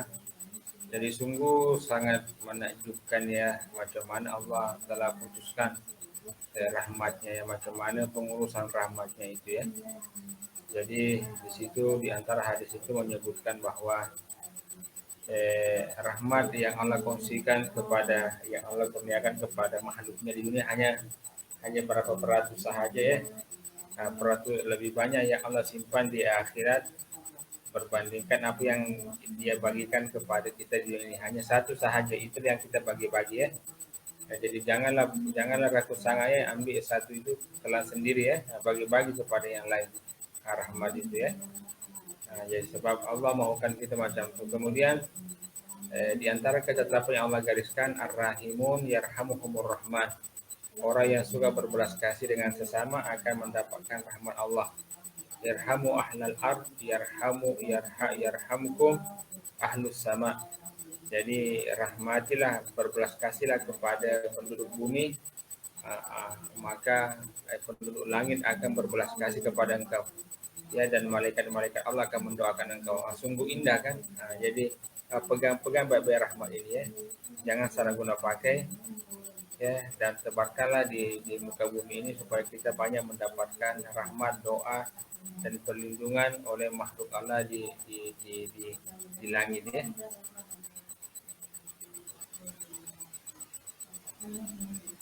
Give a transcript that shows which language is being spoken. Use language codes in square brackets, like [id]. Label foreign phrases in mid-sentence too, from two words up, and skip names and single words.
[ms] Jadi sungguh sangat menakjubkan ya macam mana Allah telah putuskan rahmatnya ya, macam mana pengurusan rahmatnya itu ya. Jadi di situ di antara hadis itu menyebutkan bahwa rahmat yang Allah kongsikan kepada, yang Allah kurniakan kepada makhluknya di dunia hanya berapa peratus sahaja ya. Nah, peratus lebih banyak yang Allah simpan di akhirat berbandingkan apa yang Dia bagikan kepada kita di dunia. Hanya satu sahaja itu yang kita bagi-bagi ya. Nah, jadi janganlah rakus sangat ya, ambil satu itu telan sendiri ya, bagi-bagi kepada yang lain. Rahmat itu ya. Nah, jadi sebab Allah mahukan kita macam itu. Kemudian di antara ketetapan yang Allah gariskan, [ar] الراحمون يرحمهم الرحمن. [ms] Orang yang suka berbelas kasih dengan sesama akan mendapatkan rahmat Allah. [ar] يرحم أهل الأرض يرحمكم أهل السماء. [ms] Jadi rahmatilah, berbelas kasihlah kepada penduduk bumi, maka penduduk langit akan berbelas kasih kepada engkau. Ya, dan malaikat-malaikat Allah akan mendoakan engkau. Sungguh indah kan? Jadi pegang baik-baik rahmat ini ya. Jangan salah guna pakai ya, dan tebarkanlah di muka bumi ini supaya kita banyak mendapatkan rahmat, doa dan perlindungan oleh makhluk Allah di langit ya.